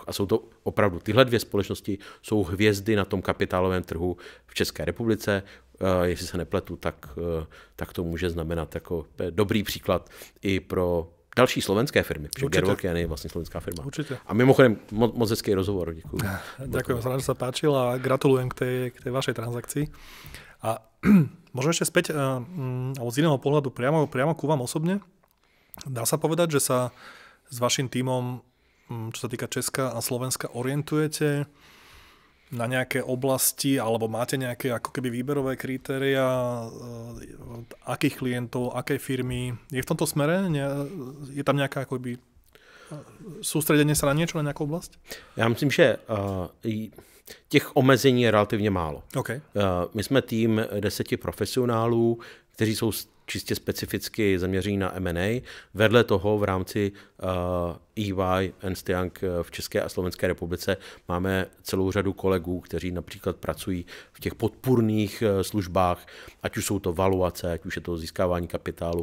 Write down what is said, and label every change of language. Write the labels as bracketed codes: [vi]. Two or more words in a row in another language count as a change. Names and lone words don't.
[cs] A jsou to opravdu, tyhle dvě společnosti jsou hvězdy na tom kapitálovém trhu v České republice. Jestli se nepletu, tak to může znamenat jako dobrý příklad i pro další slovenské firmy. Gevorkian je vlastně slovenská firma. [sk] Určite. [cs] A mimochodem, moc hezký rozhovor. Děkuji. [sk] Ďakujem, že sa páčil a gratulujem k tej vašej transakcii. A možno ešte späť, alebo z iného pohľadu priamo ku vám osobne. Dá sa povedať, že sa s vašim tímom, čo sa týka Česka a Slovenska, orientujete na nejaké oblasti, alebo máte nejaké ako keby výberové kritéria, akých klientov, aké firmy? [cs] Je v tomto smere? Je tam nejaká akoby soustředění se na něco, na nějakou oblast? Já myslím, že těch omezení je relativně málo. Okay. My jsme tým 10 profesionálů, kteří jsou čistě specificky zaměření na M&A. Vedle toho v rámci EY, Ernst Young v České a Slovenské republice máme celou řadu kolegů, kteří například pracují v těch podpůrných službách, ať už jsou to valuace, ať už je to získávání kapitálu.